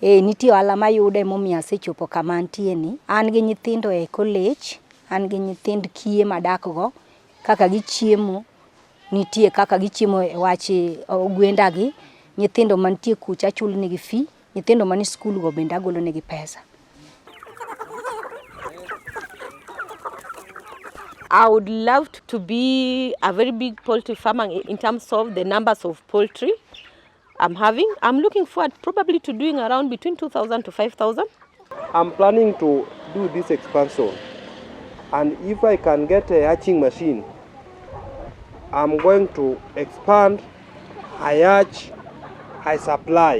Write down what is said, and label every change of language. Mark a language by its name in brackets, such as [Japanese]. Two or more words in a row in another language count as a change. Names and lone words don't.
[Luo (Kenya and Tanzania)] Nitie ohala mayude momiyo asechopo kama antie ni. An gi nyithindo e college, an gi nyithind kiye madakgo, kaka gichiemo, nitie kaka gichiemo e wach gwenda gi, nyithindo mantie kucha achul negi fee, nyithindo mani skul go bende agolo negi pesa. [English] I would love to be a very big poultry farmer in terms of the numbers of poultry I'm having. I'm looking forward probably to doing around between 2,000 to 5,000. I'm planning to do this expansion, and if I can get a hatching machine, I'm going to expand, I hatch, I supply.